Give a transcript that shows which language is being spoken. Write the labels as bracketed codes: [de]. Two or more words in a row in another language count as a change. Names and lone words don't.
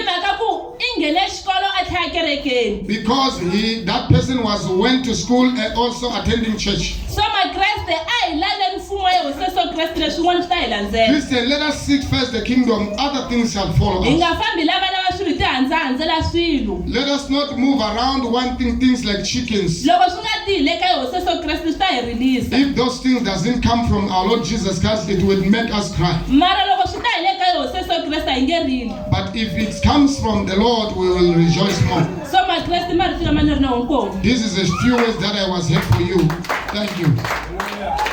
[en] Because that person went to school and also attending church. Christian, let us seek first the kingdom, other things shall follow us. [ts] handzahandzela swilo. [en] Let us not move around wanting things like chickens. [ts] Loko swi nga tile ka Yesu Kreste swi ta hi rilisa. [en] If those things doesn't come from our Lord Jesus Christ, it will make us cry. [ts] Mara loko swi ta hi le ka Yesu Kreste hi nge rili. [en] But if it comes from the Lord, we will rejoice more. [ts] So my Kreste mari fika mani ri na nkomo. [en] This is a few words that I was here for you. Thank you.